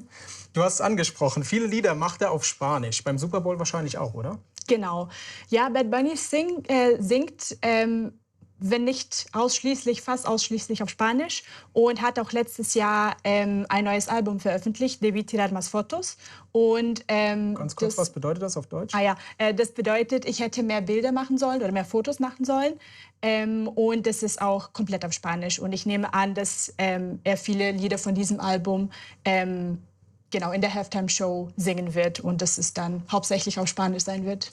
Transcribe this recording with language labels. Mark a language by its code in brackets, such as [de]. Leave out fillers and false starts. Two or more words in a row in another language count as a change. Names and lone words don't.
[de] Du hast es angesprochen, viele Lieder macht er auf Spanisch. Beim Super Bowl wahrscheinlich auch, oder? Genau. Ja, Bad Bunny singt, wenn nicht ausschließlich, fast ausschließlich auf Spanisch und hat auch letztes Jahr ein neues Album veröffentlicht, Debí tirar más fotos. Und, ganz kurz, was bedeutet das auf Deutsch? Das bedeutet, ich hätte mehr Bilder machen sollen oder mehr Fotos machen sollen. Und das ist auch komplett auf Spanisch. Und ich nehme an, dass er viele Lieder von diesem Album genau in der Halftime-Show singen wird und dass es dann hauptsächlich auf Spanisch sein wird.